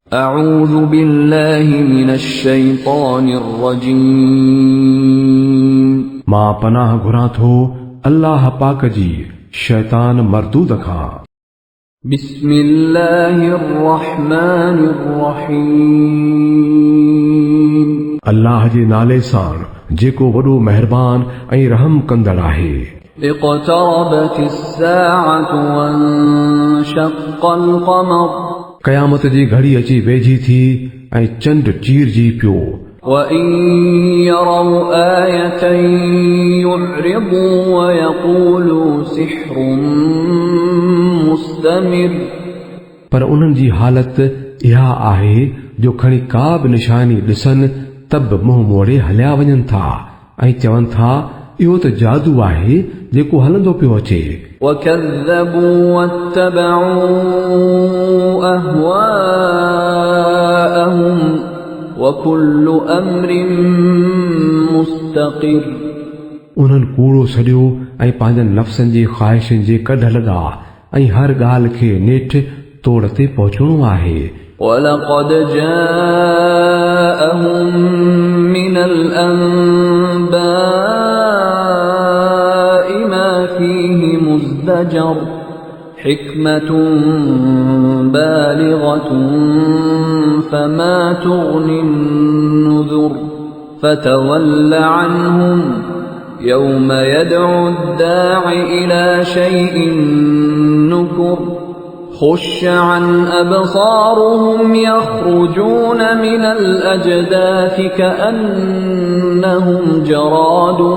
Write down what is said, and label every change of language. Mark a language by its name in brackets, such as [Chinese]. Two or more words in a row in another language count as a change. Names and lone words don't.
[Arabic] أعوذ بالله من الشيطان الرجيم [Sindhi] मां पनाह घुरां थो अल्लाह पाक जी शैतान मरदूद खां। [Arabic] بسم الله الرحمن الرحيم [Sindhi] अल्लाह जे नाले सां जेको वॾो महिरबान ऐं रहम कंदड़ आहे। [Arabic] اقتربت الساعة وانشق القمر [Sindhi] क़यामत जी घड़ी अची वेझी थी ऐं चंड चीरजी पियो। [Arabic] وإن يروا آية يعرضوا ويقولوا سحر مستمر [Sindhi] पर उन्हनि जी हालत इहा आहे जो खणी का बि निशानी ॾिसनि त बि मुंहुं मोड़े हलिया वञनि था ऐं चवनि था इहो त जादू आहे जेको हलंदो पियो अचे। [Arabic] وكذبوا واتبعوا أهواءهم وكل أمر مستقر [Sindhi] उन्हनि कूड़ो सॼो ऐं पंहिंजनि नफ़्सनि जी ख़्वाहिशुनि जे कढ लॻा ऐं हर ॻाल्हि खे नेठि तोड़ ते पहुचणो आहे। [Arabic] ولقد جاءهم من الأنباء ما فيه مزدجر حكمة بالغة فما تغني النذر فتول عنهم يوم يدعو الداع إلى شيء نكر خش عن أبصارهم يخرجون من الأجداث كأنهم جراد